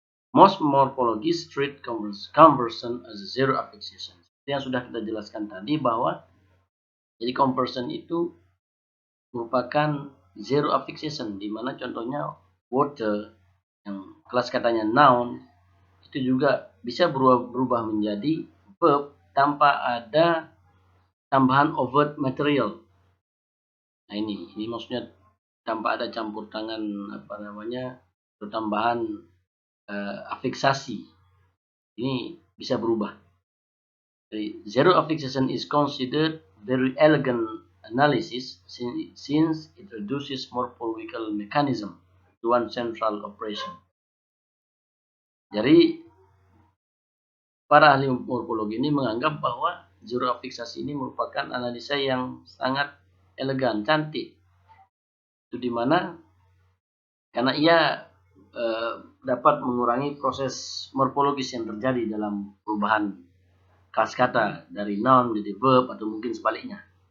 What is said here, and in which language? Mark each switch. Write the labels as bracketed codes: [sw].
[en] Most morphologists treat conversion as a zero affixation. [id] Seperti yang sudah kita jelaskan tadi bahwa jadi conversion itu merupakan zero affixation, di mana contohnya water yang kelas katanya noun itu juga bisa berubah menjadi verb tanpa ada tambahan overt material. Nah, ini maksudnya tanpa ada campur tangan atau tambahan afiksasi. Ini bisa berubah. [en] Jadi, zero affixation is considered very elegant analysis since it reduces morphological mechanism to one central operation. [id] Jadi, para ahli morfologi ini menganggap bahwa zero affixation ini merupakan analisa yang sangat elegan, cantik. Itu dimana karena ia dapat mengurangi proses morfologis yang terjadi dalam perubahan kelas kata dari noun menjadi verb atau mungkin sebaliknya.